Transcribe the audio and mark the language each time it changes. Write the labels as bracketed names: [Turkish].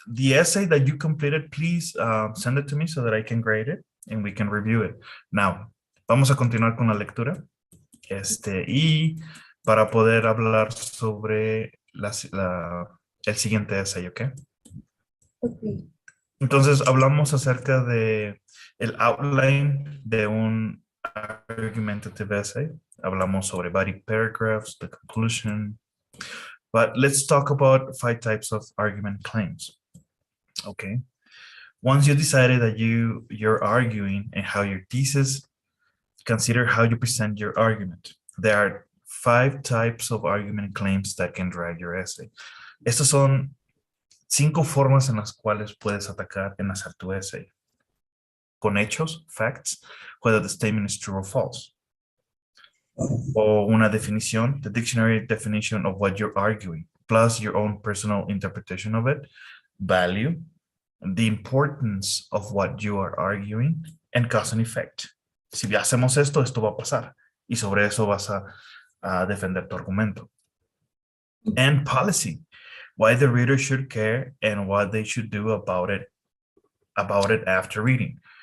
[English] The essay that you completed, please send it to me so that I can grade it and we can review it. [Spanish] Now, vamos a continuar con la lectura. Y para poder hablar sobre el siguiente essay, ¿ok? Ok, Entonces, hablamos acerca de el outline de un argumentative essay. Hablamos sobre [English] body paragraphs, the conclusion. But let's talk about 5 types of argument claims. Okay. Once you decided that you're arguing and how your thesis, consider how you present your argument. There are 5 types of argument claims that can drive your essay. [Spanish] Estas son 5 formas en las cuales puedes atacar en hacer tu essay. Con hechos, [English] facts, whether the statement is true or false. [Spanish] O una definición, [English] the dictionary definition of what you're arguing, plus your own personal interpretation of it, value, the importance of what you are arguing, and cause and effect. [Spanish] Si hacemos esto, esto va a pasar. Y sobre eso vas a defender tu argumento. [English] And policy, why the reader should care and what they should do about it after reading.